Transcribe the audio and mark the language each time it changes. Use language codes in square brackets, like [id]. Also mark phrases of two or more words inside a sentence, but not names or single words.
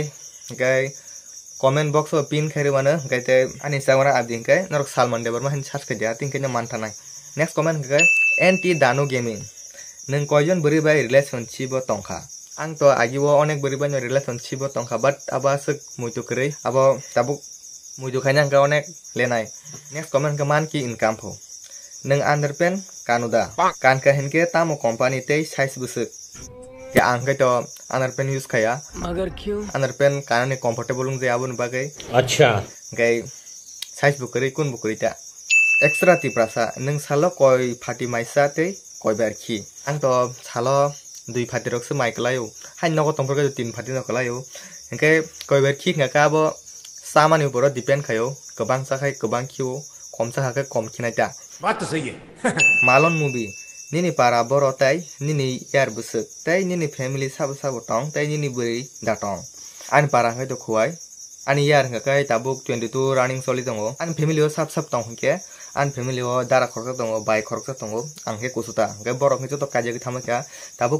[trp] kai [en] comment box [trp] o pin khairi mana kai te an Instagram ID kai norok Salman Deborma han search khadia tin kai man thanai [en] next comment [trp] kai NT Dano Gaming nung koijon beri bai relationship bo tongkha ang to agiwo onek beri banyo relationship bo tongkha but aba sek muitu krei abo tabuk muitu khanyang ka onek lenai [en] next comment [trp] ka man ki income pho nung underpen kanuda kan ka henke tamo company tei size busuk ke ang ka to underpen use khaya [hi] मगर क्यों [trp] underpen kanane comfortable ung je abun bagai [hi] अच्छा [trp] gai size bukuri kun bukurita extra Tiprasa nung salo koi phati maisa tei koi berki ang to salo 2 phati rok se mai klayo hain nogo tongpor ka 3 phati no klayo hingke koi berki ngaka bo samani upor depend khayo kobang sa khai kobang khiu kom sa khai kom khinai ta [hi] बात तो सही है [trp] Malon movie nini para boro tai nini yar busuk tai nini family sab tong tai nini buri datong an para ngai to khuai ani yar ngakai tabuk 22 running soli tongo an family o sab tong hingke an family o dara khorka tongo bai khorka tongo angke kusuta ngai borok ni to kaje ki thamaka tabuk